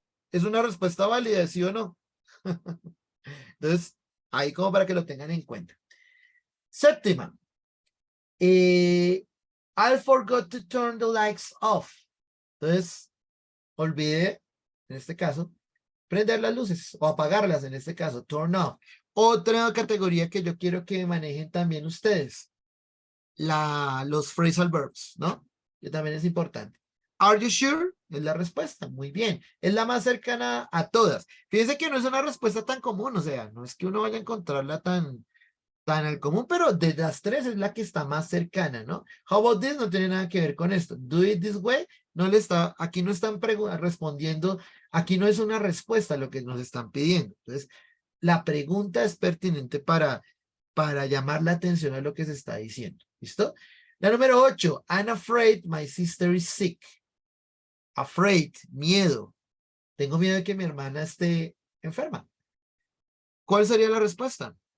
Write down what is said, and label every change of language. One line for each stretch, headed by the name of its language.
Spanish: Es una respuesta válida de sí o no. Entonces, ahí como para que lo tengan en cuenta. Séptima.
English: I forgot to turn the lights off.
Spanish: Entonces, olvidé, en este caso, prender las luces o apagarlas, en este caso, turn off. Otra categoría que yo quiero que manejen también ustedes, los phrasal verbs, ¿no? Que también es importante.
English: Are you sure?
Spanish: Es la respuesta. Muy bien. Es la más cercana a todas. Fíjense que no es una respuesta tan común, o sea, no es que uno vaya a encontrarla tan al común, pero de las tres es la que está más cercana, ¿no?
English: How about this?
Spanish: No tiene nada que ver con esto.
English: Do it this way.
Spanish: No le está, aquí no están respondiendo, aquí no es una respuesta lo que nos están pidiendo. Entonces, la pregunta es pertinente para llamar la atención a lo que se está diciendo. ¿Listo? La número 8.
English: I'm afraid my sister is sick.
Spanish: Afraid, miedo. Tengo miedo de que mi hermana esté enferma. ¿Cuál sería la respuesta?